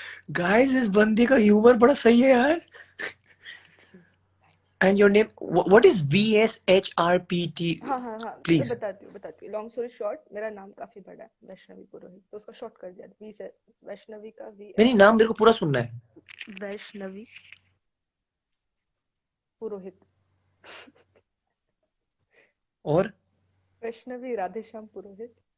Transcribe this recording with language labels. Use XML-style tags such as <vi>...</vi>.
<hi>Guys इस बंदे का ह्यूमर बड़ा सही है यार.</hi> <en>And your name, what is VSHRPT?</en> <hi>हाँ</hi> <en>Please.</en> <hi>बताती हूँ.</hi> <en>long story short,</en> <hi>मेरा नाम काफी बड़ा है, वैष्णवी पुरोहित, तो उसका शॉर्ट कर दिया. वी से वैष्णवी का वी. नहीं नाम मेरे को पूरा सुनना है. वैष्णवी पुरोहित. और वैष्णवी राधेश्याम पुरोहित.</hi>